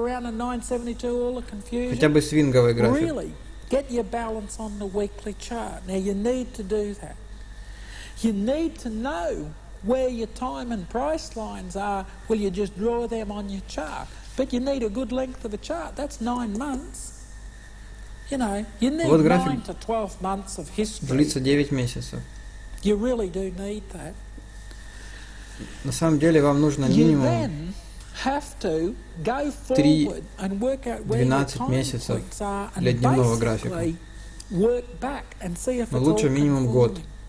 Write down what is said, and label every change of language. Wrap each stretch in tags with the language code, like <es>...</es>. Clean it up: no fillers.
<ru>Хотя бы свинговый график.</ru> <en>Get your balance on the weekly chart. Now you need to do that. You need to know where your time and price lines are. Well, you just draw them on your chart. But you need a good length of a chart. That's 9 months. You know, you need 9 to 12 months of history.</en> <ru>Длится 9 месяцев.</ru> <en>You really do need that.</en> <ru>На самом деле вам нужно минимум 3-12 месяцев для дневного графика. Но лучше минимум год.</ru>